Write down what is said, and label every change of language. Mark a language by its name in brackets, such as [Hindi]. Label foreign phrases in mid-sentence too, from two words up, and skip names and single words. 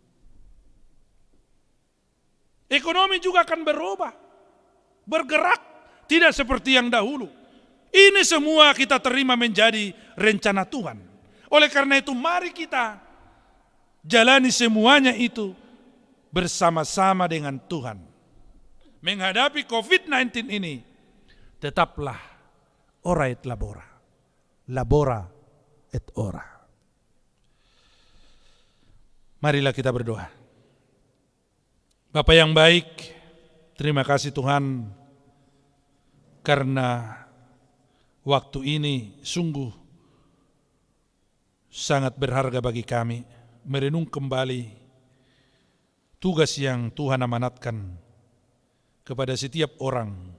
[Indonesian] Ekonomi juga akan berubah, bergerak, tidak seperti yang dahulu. Ini semua kita terima menjadi rencana Tuhan. Oleh karena itu mari kita jalani semuanya itu bersama-sama dengan Tuhan. Menghadapi COVID-19 ini, tetaplah [Latin] ora et labora. Labora et ora. [Indonesian] Marilah kita berdoa. Bapa yang baik, terima kasih Tuhan karena waktu ini sungguh sangat berharga bagi kami merenung kembali tugas yang Tuhan amanatkan kepada setiap orang